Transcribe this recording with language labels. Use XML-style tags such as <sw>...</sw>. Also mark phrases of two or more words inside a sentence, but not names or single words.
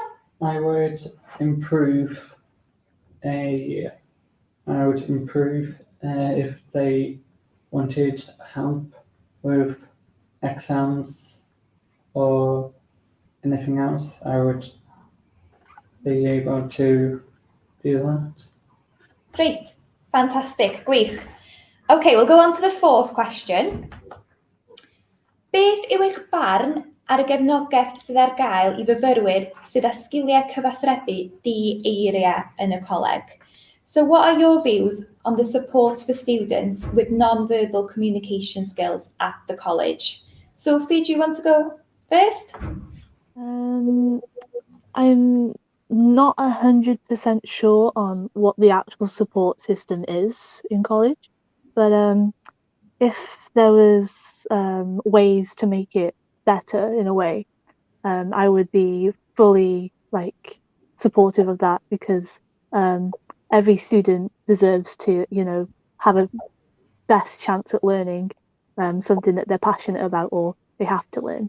<en>I would improve if they wanted help with exams or anything else. I would be able to do that. Great, fantastic, gwych. Okay, we'll go on to the fourth question.</en> <cy>Beth yw eich barn ar y gefnogaeth sydd ar gael I fyfyrwyr sydd â sgiliau cyfathrebu di-eiriau yn y coleg?</cy> <en>So what are your views on the support for students with non-verbal communication skills at the college? Sophie, do you want to go first? I'm not 100% sure on what the actual support system is in college, but if there was ways to make it better in a way, I would be fully supportive of that, because every student deserves to have a best chance at learning something that they're passionate about or they have to learn.</en>